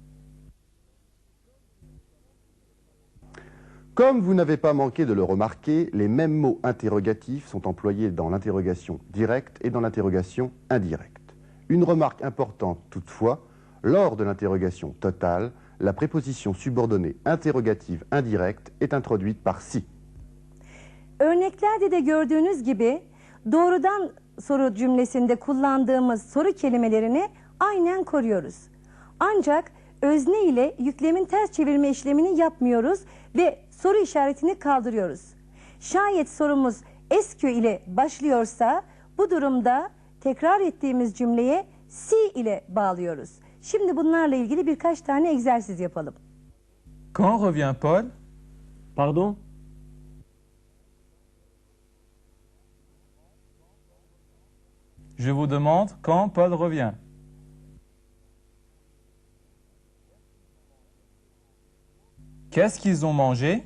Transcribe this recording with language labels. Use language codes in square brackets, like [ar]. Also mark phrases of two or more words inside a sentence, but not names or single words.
[fr] Comme vous n'avez pas manqué de le remarquer, les mêmes mots interrogatifs sont employés dans l'interrogation directe et dans l'interrogation indirecte. Une remarque importante toutefois, lors de l'interrogation totale, la préposition subordonnée interrogative indirecte est introduite par si. [tr] Örneklerde de gördüğünüz gibi doğrudan soru cümlesinde kullandığımız soru kelimelerini aynen koruyoruz. Ancak özne ile yüklemin ters çevirme işlemini yapmıyoruz ve soru işaretini kaldırıyoruz. Şayet sorumuz SQ ile başlıyorsa bu durumda tekrar ettiğimiz cümleye si ile bağlıyoruz. Şimdi bunlarla ilgili birkaç tane egzersiz yapalım. [fr] Quand revient Paul? Pardon? Je vous demande quand Paul revient. Qu'est-ce qu'ils ont mangé?